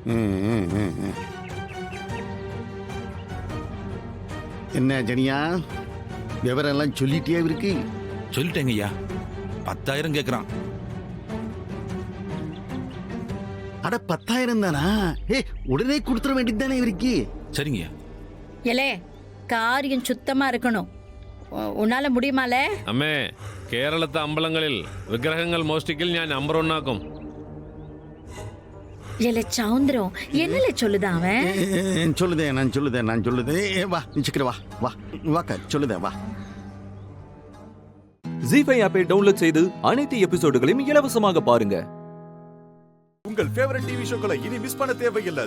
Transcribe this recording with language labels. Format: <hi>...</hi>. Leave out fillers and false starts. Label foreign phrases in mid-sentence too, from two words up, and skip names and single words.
<ta>என்ன ஜனியா, விவரம் எல்லாம் சொல்லிட்டே இருக்கு? சொல்லிட்டேங்க ஐயா. 10,000 கேக்குறான். அட 10,000 தானா? உடனே கொடுத்துட வேண்டியது தானே இவருக்கு? சரிங்க. எலே, காரியம் சுத்தமா இருக்கணும். உன்னால முடியுமால?</ta> <ml>അമ്മേ, കേരളത്തെ അമ്പലങ്ങളിൽ വിഗ്രഹങ്ങൾ മോഷ്ടിക്കൽ ഞാൻ നമ്പർ 1 ആക്കും.</ml> <ta>எலே சௌந்தரம், என்னல சொல்லுதா அவன்? சொல்லுதேன், நான் சொல்லுதேன். வா, நிச்சுக்கிற, வா வா வாக்கா, சொல்லுதேன், வா. ZEE5 ஆப்பை டவுன்லோட் செய்து அனைத்து எபிசோடுகளையும் இலவசமாக பாருங்க. உங்கள்</ta> <en>favourite TV shows</en> <ta>இனி மிஸ் பண்ண தேவையில்லை.</ta>